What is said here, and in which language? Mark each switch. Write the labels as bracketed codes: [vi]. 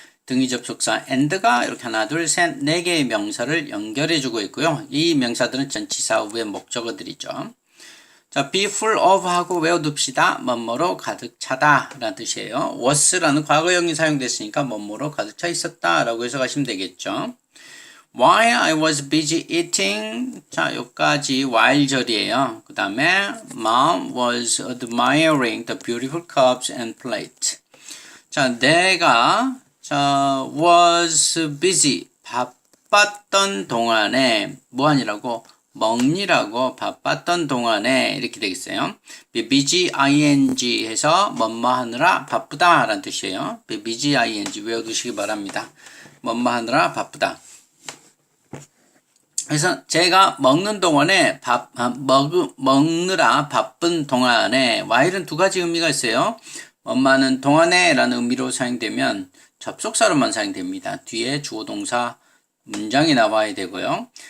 [ko] 등위 접속사 and가 이렇게 하나, 둘, 셋, 네 개의 명사를 연결해주고 있고요. 이 명사들은 전치사 후의 목적어들이죠. 자, be full of 하고 외워둡시다. 뭐뭐로 가득 차다 라는 뜻이에요. was라는 과거형이 사용됐으니까 뭐뭐로 가득 차 있었다 라고 해석하시면 되겠죠. [en] While I was busy eating, [ko] 자, 여기까지 while 절이에요. 그 다음에 [en] Mom was admiring the beautiful cups and plate. [ko] 자, 내가 [en] was busy, [ko] 바빴던 동안에 뭐하니라고? 먹니라고 바빴던 동안에 이렇게 되겠어요. be busy ing 해서 뭐뭐 하느라 바쁘다 라는 뜻이에요. be busy ing 외워두시기 바랍니다. 뭐뭐 하느라 바쁘다. 그래서 제가 먹는 동안에 먹느라 바쁜 동안에 while은 두 가지 의미가 있어요. 엄마는 동안에 라는 의미로 사용되면 접속사로만 사용됩니다. 뒤에 주어 동사 문장이 나와야 되고요.